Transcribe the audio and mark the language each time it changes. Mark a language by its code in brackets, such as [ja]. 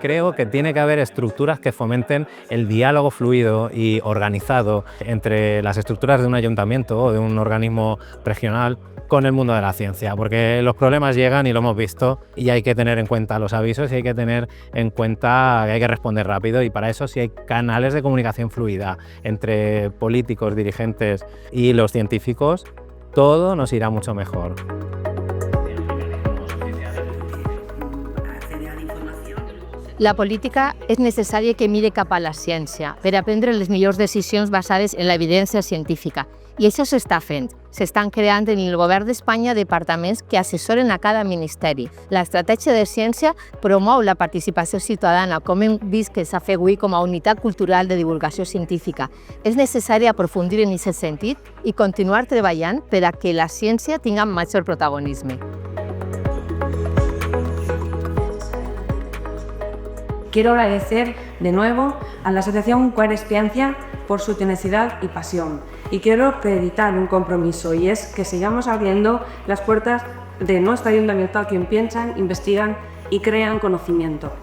[es] Creo que tiene que haber estructuras que fomenten el diálogo fluido y organizado entre las estructuras de un ayuntamiento o de un organismo regional con el mundo de la ciencia, porque los problemas llegan y lo hemos visto y hay que tener en cuenta los avisos y hay que tener en cuenta que hay que responder rápido, y para eso sí hay canales de comunicación fluida entre políticos, dirigentes y los científicos, todo nos irá mucho mejor. [ca] La política és necessària que miri cap a la ciència per a prendre les millors decisions basades en l'evidència científica. I això s'està fent. S'estan creant en el govern d'Espanya departaments que assessoren a cada ministeri. L'estratègia de ciència promou la participació ciutadana, com hem vist que s'ha fet avui com a unitat cultural de divulgació científica. És necessari aprofundir en aquest sentit i continuar treballant per a que la ciència tingui major protagonisme. [es] Quiero agradecer de nuevo a la Asociación Quaerexperiència por su tenacidad y pasión. Y quiero acreditar un compromiso, y es que sigamos abriendo las puertas de nuestro ayuntamiento a quien piensan, investigan y crean conocimiento.